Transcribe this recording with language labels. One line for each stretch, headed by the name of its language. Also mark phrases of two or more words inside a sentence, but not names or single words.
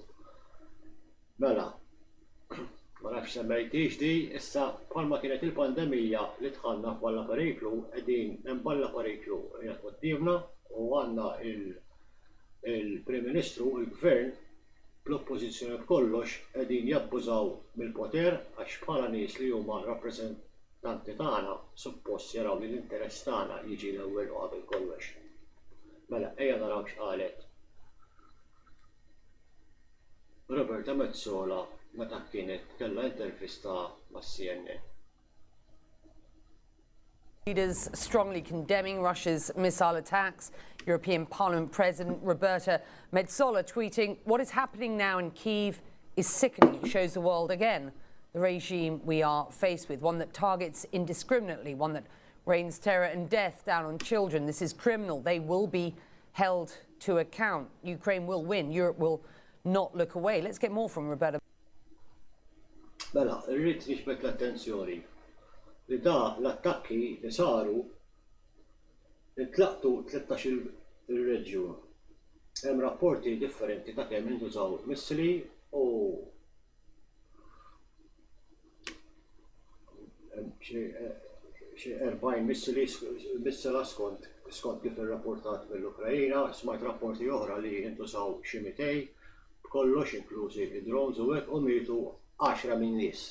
Maltese: Mela, ma nafx semmejtix di, issa bħalma kienet il-pandemija li dħalna f'balla periklu, qegħdin hemm balla periklu qiegħed qudiemna u għandna il-Prim Ministru, il-Gvern, bl-oppożizzjoni b'kollox qegħdin jabbużaw mill-poter għax bħala nies li huma rappreżentanti tagħna suppost jaraw li l-interess tagħna jiġi l-ewwel u qabel kollox. Mela, ejja naraw x'qalet Roberta Mezzola meta kienet kellha intervista mas-CNN.
English: Leaders strongly condemning Russia's missile attacks. European Parliament President Roberta Mezzola tweeting, "What is happening now in Kyiv is sickening. It shows the world again the regime we are faced with, one that targets indiscriminately, one that rains terror and death down on children. This is criminal. They will be held to account. Ukraine will win. Europe will not look away." Let's get more from Roberta.
Maltese: Mela, irrid nixbet l-attenzjoni li da l-attakki li saru intlaqtu 13 il-reġjun. Hemm rapporti differenti ta' kemm intużaw missili u xi 40 missila skont kif irrapportat mill-Ukraina, smajt rapporti oħra li intużaw xi 200 b'kollox inklużi id-drones u hekk u mietu 10 min nies.